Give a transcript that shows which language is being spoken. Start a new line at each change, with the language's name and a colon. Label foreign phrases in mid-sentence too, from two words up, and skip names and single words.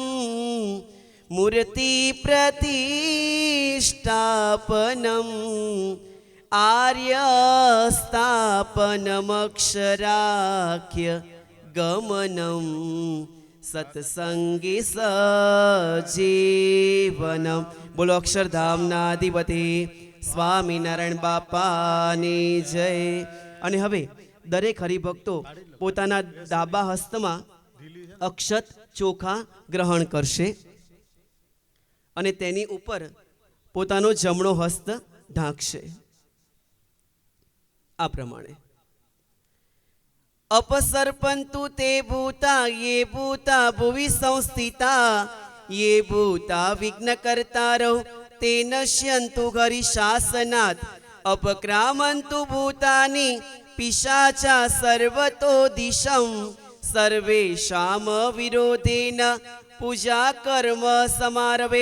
Sanskrit: मूर्तिप्रतिष्ठापनम् आर्यस्थापनमक्षराख्य गमनं सत्संगी सजीवनं।
Gujarati: બોલો અક્ષરધામનાધિપતિ સ્વામિનારાયણ બાપાની જય। અને હવે દરેક હરિભક્તો પોતાના ડાબા હસ્તમાં અક્ષત ચોખા ગ્રહણ કરશે અને તેની ઉપર પોતાનો જમણો હસ્ત ઢાંકશે આ પ્રમાણે।
Sanskrit: अपसर्पन्तु ते भूता ये भूता भुवि संस्थिता ये भूता विघ्नकर्तारौ ते नश्यन्तु हरिशासनात्। अपक्रामन्तु भूतानि पिशाचा सर्वतो दिशं सर्वेषां विरोधेन पूजा कर्म समारभे।